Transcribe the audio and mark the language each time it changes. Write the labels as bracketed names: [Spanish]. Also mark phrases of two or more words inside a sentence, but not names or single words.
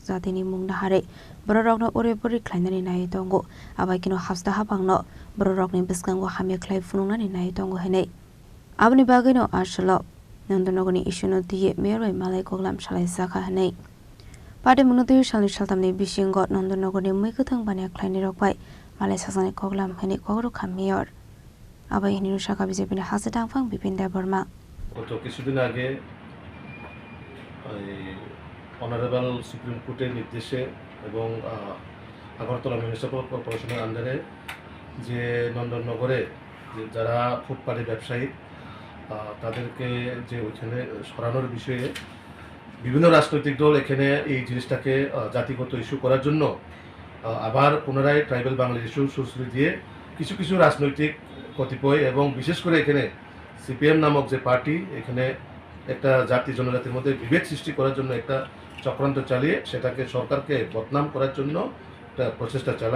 [Kok Borok] Zatini Mung Nahare Bororokno Urepuri Klainani Nai Tongo Haikheno Haste Thaphang no Bororokni Swkango Hamya Klai Fununani Nai Tongo Hene Abni Bagino Ashlo Nandanagar Twiwi Mayor bai Malawi Koklam Salai Sakha Hene Patimungno Salai Saltamni bisingo Nandanagar Mwikwthwi Bania Klaini Rokbai Malawi Sasani Koklam Hene Kokram Mayor Haikheno Sakha BJP Haste Thaphang Bipin Debbarma [Bangla] গত কিছুদিন আগে অনারেবল সুপ্রিম কোর্টের নির্দেশে এবং আগরতলা মিউনিসিপাল কর্পোরেশনের আন্ডারে যে নন্দননগরে যারা ফুটপাতে ব্যবসায়ী তাদেরকে যে ওইখানে সরানোর বিষয়ে বিভিন্ন রাজনৈতিক দল এখানে এই জিনিসটাকে জাতিগত ইস্যু করার জন্য আবার পুনরায় [English] tribal Bangla issue [Bangla] সুশ্রী দিয়ে কিছু কিছু রাজনৈতিক কতিপয় এবং বিশেষ করে এখানে সিপিএম নামক যে পার্টি এখানে একটা জাতি জনজাতির মধ্যে বিভেদ সৃষ্টি করার জন্য একটা চক্রান্ত চালিয়ে সেটাকে সরকারকে বদনাম করার জন্য একটা প্রচেষ্টা চালায়।